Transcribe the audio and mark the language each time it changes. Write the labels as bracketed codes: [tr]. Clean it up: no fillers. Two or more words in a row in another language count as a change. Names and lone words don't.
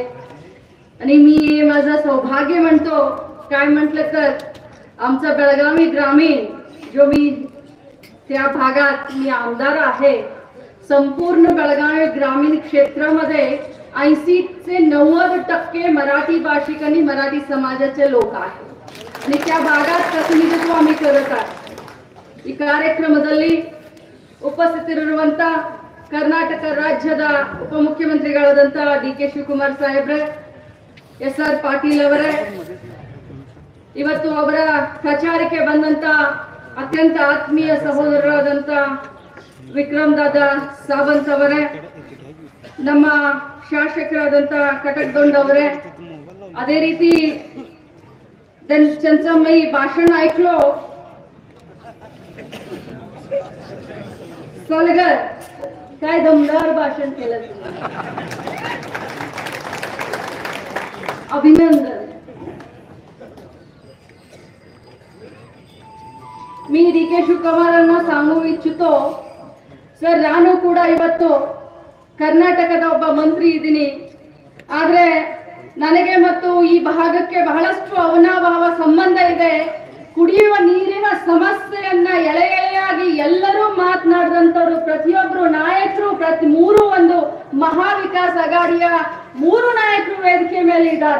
[mr] आणि मी माझं सौभाग्य म्हणतो, काय म्हटलं तर आमचा बेळगावी ग्रामीण जो मी त्या भागात मी आमदार आहे, संपूर्ण बेळगावी ग्रामीण क्षेत्रामध्ये 80 ते 90% मराठी भाषिक आणि मराठी समाजाचे लोक आहेत आणि त्या भागात प्रतिनिधित्व आम्ही करत आहोत। [kn] ಈ ಕಾರ್ಯಕ್ರಮದಲ್ಲಿ ಉಪಸ್ಥಿತರಿರುವಂತ ಕರ್ನಾಟಕ ರಾಜ್ಯದ ಉಪಮುಖ್ಯಮಂತ್ರಿಗಳಾದಂತ ಡಿ.ಕೆ. ಶಿವಕುಮಾರ್ ಸಾಹೇಬ್ರೆ, ಎಸ್.ಆರ್. ಪಾಟೀಲ್ ಅವರೇ, ಇವತ್ತು ಅವರ ಪ್ರಚಾರಕ್ಕೆ ಬಂದಂತ ಅತ್ಯಂತ ಆತ್ಮೀಯ ಸಹೋದರರಾದಂತ ವಿಕ್ರಮ್ ದಾದಾ ಸಾವಂತ್ ಅವರೇ, ನಮ್ಮ ಶಾಸಕರಾದಂತ ಕಟಕದೊಂಡ ಅವರೇ, ಅದೇ ರೀತಿ [mr] त्यांचं मी भाषण ऐकलो, सलगर काय दमदार भाषण केलं, अभिनंदन। मी ಡಿ.ಕೆ. [kn] ಶಿವಕುಮಾರನ್ನ [mr] सांगू इच्छितो [kn] ಸರ್, ನಾನು ಕೂಡ ಇವತ್ತು ಕರ್ನಾಟಕದ ಒಬ್ಬ ಮಂತ್ರಿ ಇದ್ದೀನಿ, ಆದ್ರೆ ನನಗೆ ಮತ್ತು ಈ ಭಾಗಕ್ಕೆ ಬಹಳಷ್ಟು ಅವನಾಭಾವ ಸಂಬಂಧ ಇದೆ। ಕುಡಿಯುವ ನೀರಿನ ಸಮಸ್ಯೆಯನ್ನ ಎಳೆ ಎಳೆಯಾಗಿ ಎಲ್ಲರೂ ಮಾತನಾಡಿದಂತವರು ಪ್ರತಿಯೊಬ್ಬರು ನಾಯಕರು ಮೂರು ಒಂದು ಮಹಾ ವಿಕಾಸ್ ಅಘಾಡಿಯ 3 ನಾಯಕರು ವೇದಿಕೆ ಮೇಲೆ ಇದ್ದಾರೆ।